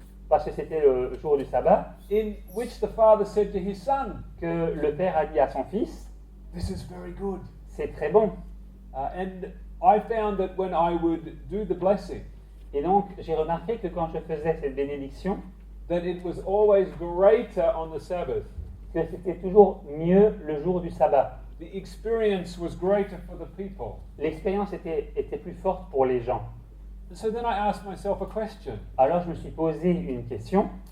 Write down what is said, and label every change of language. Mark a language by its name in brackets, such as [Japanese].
[French] parce que c'était le jour du sabbat [English] in which the Father said to His Son, [French] que le Père a dit à son Fils, [English] this is very good. [French] c'est très bon. [English] And I found that when I would do the blessing, [French] Et donc, j'ai remarqué que quand je faisais cette bénédiction, [English] that it was always greater on the Sabbath. [French] que c'était toujours mieux le jour du sabbat. [English] The experience was greater for the people. [French] L'expérience était plus forte pour les gens. [English] And so then I asked myself a question. [French] Alors, je me suis posé une question.